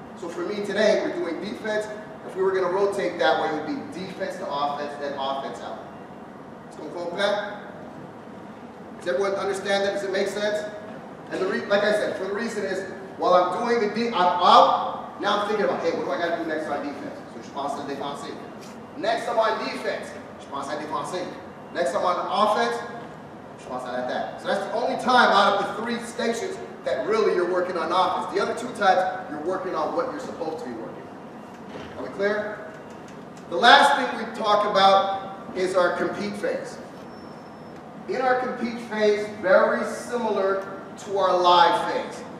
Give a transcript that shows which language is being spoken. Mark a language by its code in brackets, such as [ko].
[en] So for me today, we're doing defense. If we were going to rotate that way, it would be defense to offense, then offense out. [fr] Est-ce qu'on comprend? [en] Does everyone understand that? Does it make sense? And like I said, for the reason is, while I'm doing I'm out, now I'm thinking about, hey, what do I got to do next on defense? [fr] So je pense à défensive. [en] Next I'm on defense, [fr] je pense à défensive. [en] Next I'm on offense, [fr] je pense à l'attaque. [en] So that's the only time out of the 3 stations that really you're working on offense. The other 2 times, you're working on what you're supposed to be working. Are we clear? The last thing we talk about is our compete phase. In our compete phase, very similar to our live phase.